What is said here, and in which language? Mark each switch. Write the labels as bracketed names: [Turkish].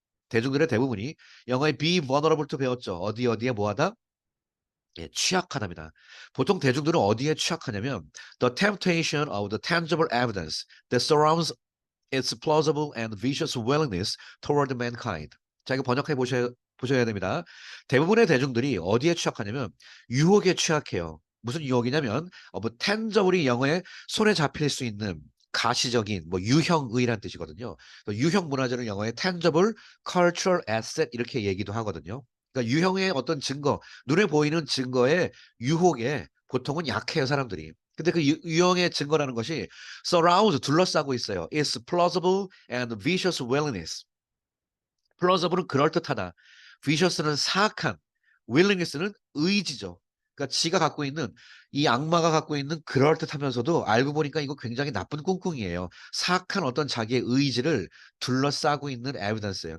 [Korean] 대중들의 대부분이 영어의 [English] be vulnerable to [Korean] 배웠죠. 어디에 뭐하다? 예, 취약하답니다. 보통 대중들은 어디에 취약하냐면 [English] the temptation of the tangible evidence that surrounds its plausible and vicious willingness toward mankind. [Korean] 자, 이거 번역해 보셔야 됩니다. 대부분의 대중들이 어디에 취약하냐면 유혹에 취약해요. 무슨 유혹이냐면 뭐 tangible이 영어에 손에 잡힐 수 있는 가시적인 뭐 유형의란 뜻이거든요. 유형 문화재를 영어에 [English] tangible cultural asset [Korean] 이렇게 얘기도 하거든요. 그러니까 유형의 어떤 증거, 눈에 보이는 증거의 유혹에 보통은 약해요, 사람들이. 근데 그 유형의 증거라는 것이 surround 둘러싸고 있어요. [English] It's plausible and vicious willingness. [Korean] plausible은 그럴듯하다. vicious는 사악한, willingness는 의지죠. 그러니까 지가 갖고 있는 이 악마가 갖고 있는 그럴듯하면서도 알고 보니까 이거 굉장히 나쁜 꿍꿍이에요. 사악한 어떤 자기의 의지를 둘러싸고 있는 evidence예요.